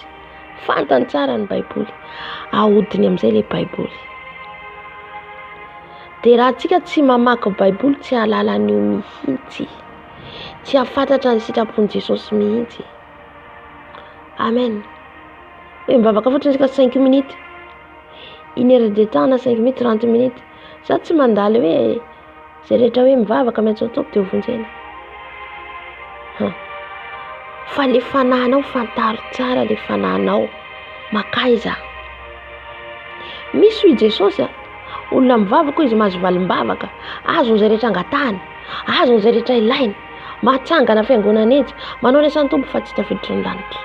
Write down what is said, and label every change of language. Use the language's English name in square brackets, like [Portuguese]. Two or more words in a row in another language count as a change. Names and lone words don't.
[Malagasy] Fantany tsara ny Baiboly. Ahodiny amin'izay le Baiboly. Dia raha tsika tsy mamaky Baiboly, tsy hahalala an'io mihitsy. Tsy hahafantatra ny sitrapon'i Jesosy mihitsy. Amen. Hoe mivavaka fotsiny tsika 5 minutes. [French] 1 heure de temps na 5 minutes, 30 minutes. [Malagasy] Za tsy mandaly hoe zay rehetra hoe mivavaka maintsy ataoko dia hovonjena. Fa le fanahinao fantaro tsara, le fanahinao makaiza. Misy hoy Jesosy, olona mivavaka izy mahazo valim-bavaka, azony zay rehetra angatahany, azony zay rehetra ilainy, mahatsangana fiangonana etsy, manao ny asan'ny Tompo fa tsy tafiditra ny lanitra.